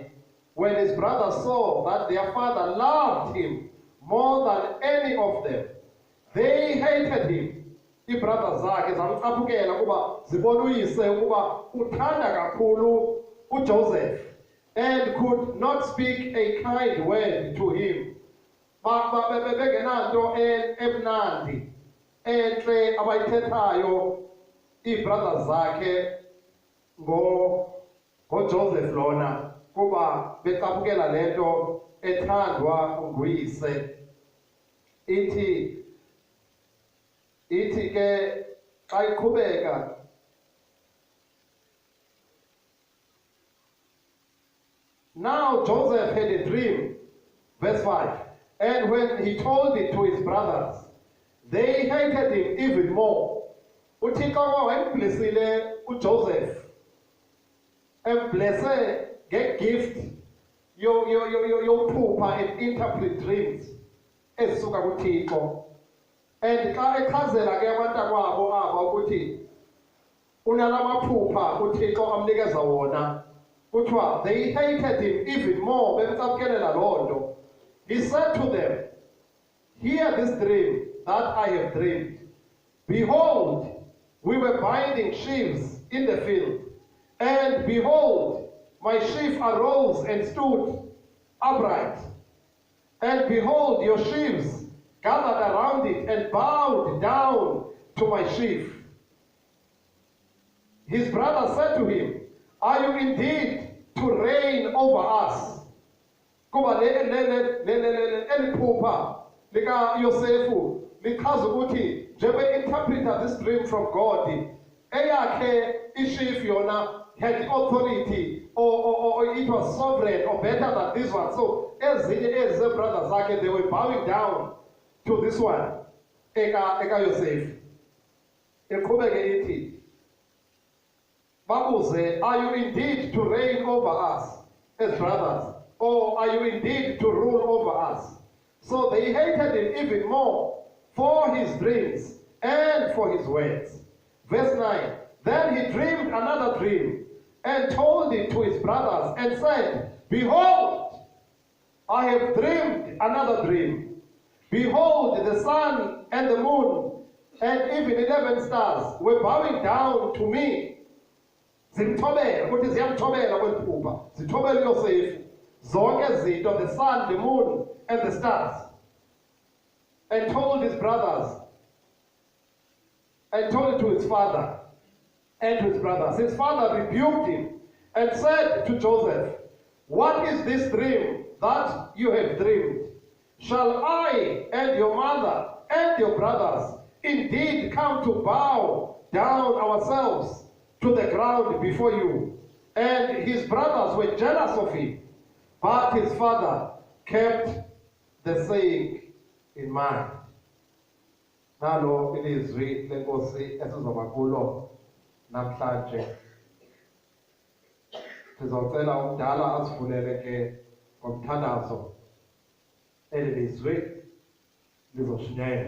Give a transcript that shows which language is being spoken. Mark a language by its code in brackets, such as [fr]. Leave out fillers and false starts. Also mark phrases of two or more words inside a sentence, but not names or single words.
[en] When his brothers saw that their father loved him more than any of them, they hated him. [xh] Ibrothers zakhe zamcaphukela kuba zibona uyise ukuba uthanda kakhulu uJoseph [en] and could not speak a kind word to him. [xh] Bengenanto emnandi enhle abayithethayo ibrothers zakhe ngoJoseph lona kuba becaphukela lento ethandwa nguyise. Ithi ke xa iqhubeka, [en] now Joseph had a dream, verse 5, and when he told it to his brothers, they hated him even more. [xh] uThixo wayemblessile uJoseph, emblesse ngegift yophupha [en] and interpret dreams [xh] ezisuka kuThixo. And xa echazela ke abantakwabo aba ukuthi unalamaphupha uThixo amnikeza wona, kuthiwa [en] they hated him even more, [xh] bemcaphukelela loo nto. [en] He said to them, hear this dream that I have dreamed. Behold, we were binding sheaves in the field, and behold, my sheaf arose and stood upright. And behold, your sheaves gathered around it and bowed down to my sheaf. His brother said to him, are you indeed to reign over us? [xh] Kuba eliphupha lika Yosefu lichaza ukuthi njengoba [en] interpreter this dream from God, [xh] eyakhe isheaf yona [en] had the authority or it was sovereign or better than this one. [xh] So ezinye brothers zakhe, [en] they were bowing down to this one, eka Yosef. [xh] Eqhubeke ithi, babuze, [en] are you indeed to reign over us as brothers, or are you indeed to rule over us? So they hated him even more for his dreams and for his words. Verse 9, then he dreamed another dream, and told it to his brothers, and said, Behold, I have dreamed another dream. Behold, the sun and the moon, and even 11 stars were bowing down to me. [xh] Zimthobela, ukuthi ziyamthobela kweliphupha. Zithobela uYosefu. Zonke izinto, [en] the sun, the moon, and the stars. And told his brothers, and told it to his father, and to his brothers. His father rebuked him, and said to Joseph, What is this dream that you have dreamed? Shall I and your mother and your brothers indeed come to bow down ourselves to the ground before you? And his brothers were jealous of him, but his father kept the saying in mind. [xh] Nalo ilizwi lenkosi esizoba kulo namhlanje. Sizocela umdala asivulele ke ngomthandazo. Eli lizwi lizoshunyela.